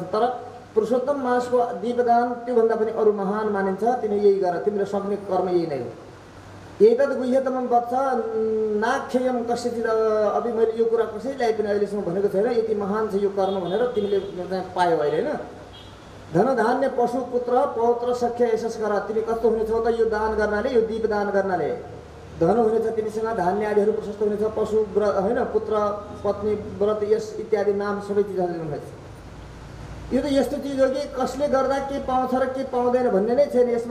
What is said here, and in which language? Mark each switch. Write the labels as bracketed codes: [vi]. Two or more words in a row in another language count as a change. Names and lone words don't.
[ne] तर पुरुषोत्तम मासको दीपदान त्योभन्दा पनि अरू महान मानिन्छ। तिमी यही गर, तिम्रो सक्ने कर्म यही नै हो। [sa] एतद् गुह्यतमं वत्स नाख्ययं कस्यचित्, [ne] अभी मैले यो कुरा कसैलाई पनि अहिलेसम्म भनेको छैन, यति महान छ यो कर्म भनेर तिमीले पायौ अहिले होइन। [sa] धन धान्य पशु पुत्र पौत्र सख्य यशस् [ne] गर, तिमी कस्तो हुनेछौ त यो दान गर्नाले, यो दीपदान गर्नाले। धन हुनेछ तिमीसँग, धान्य आदिहरू प्रशस्त हुनेछ, पशु व्रत होइन, पुत्र पत्नी व्रत यस इत्यादि नाम सबै चिजहरू हुनेछ। यो त यस्तो चिज हो कि कसले गर्दा के पाउँछ र के पाउँदैन भन्ने नै छैन यसमा।